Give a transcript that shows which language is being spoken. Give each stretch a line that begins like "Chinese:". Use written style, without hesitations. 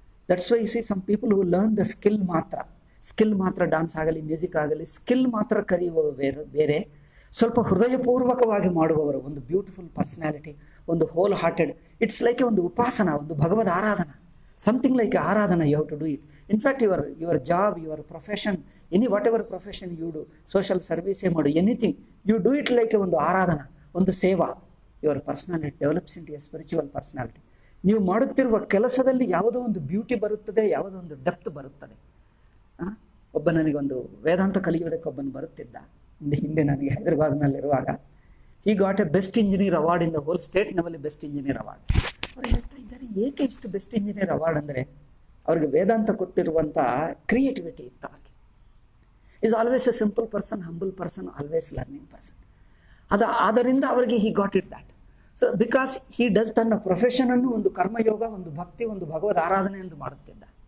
English: that's why you see some people who learn the skill
Kannada: ಮಾತ್ರ dance ಆಗಲಿ music ಆಗಲಿ skill ಮಾತ್ರ ಕಲಿಯುವವರು ಬೇರೆ, ಸ್ವಲ್ಪ ಹೃದಯಪೂರ್ವಕವಾಗಿ ಮಾಡುವವರು. ಒಂದು ಬ್ಯೂಟಿಫುಲ್ ಪರ್ಸನಾಲಿಟಿ, ಒಂದು ಹೋಲ್ ಹಾರ್ಟೆಡ್, ಇಟ್ಸ್ ಲೈಕ್ ಒಂದು ಉಪಾಸನ, ಒಂದು ಭಗವದ್ ಆರಾಧನಾ,
English: something like
Kannada: Aradhana.
English: you have to do it. In fact, your job, your profession, whatever profession you do, social service ಮಾಡು, anything you do it like
Kannada: ಒಂದು ಆರಾಧನಾ, ಒಂದು ಸೇವಾ.
English: your personality develops into a spiritual personality.
Kannada: ನೀವು ಮಾಡುತ್ತಿರುವ ಕೆಲಸದಲ್ಲಿ ಯಾವುದೋ ಒಂದು beauty ಬರುತ್ತದೆ, ಯಾವುದೋ ಒಂದು ಡೆಪ್ತ್ ಬರುತ್ತದೆ. ಒಬ್ಬ ನನಗೊಂದು ವೇದಾಂತ ಕಲಿಯೋದಕ್ಕೆ ಒಬ್ಬನು ಬರುತ್ತಿದ್ದ ಹಿಂದೆ ನನಗೆ ಹೈದರಾಬಾದ್ನಲ್ಲಿರುವಾಗ.
English: he got a best engineer award in the whole state level, best engineer award.
Kannada: ಅವ್ರು ಹೇಳ್ತಾ ಇದ್ದಾರೆ, ಏಕೆ ಇಷ್ಟು ಬೆಸ್ಟ್ ಇಂಜಿನಿಯರ್ ಅವಾರ್ಡ್ ಅಂದರೆ ಅವ್ರಿಗೆ ವೇದಾಂತ ಕೊಟ್ಟಿರುವಂಥ ಕ್ರಿಯೇಟಿವಿಟಿ ಇತ್ತು.
English: ಅವ್ರಿಗೆ is always a simple person, humble person, always learning person.
Kannada: ಆದ್ದರಿಂದ ಅವರಿಗೆ
English: He got it that. So because he does
Kannada: ತನ್ನ ಪ್ರೊಫೆಷನನ್ನು ಒಂದು ಕರ್ಮಯೋಗ, ಒಂದು ಭಕ್ತಿ, ಒಂದು ಭಗವದ್ ಆರಾಧನೆ ಎಂದು ಮಾಡುತ್ತಿದ್ದ.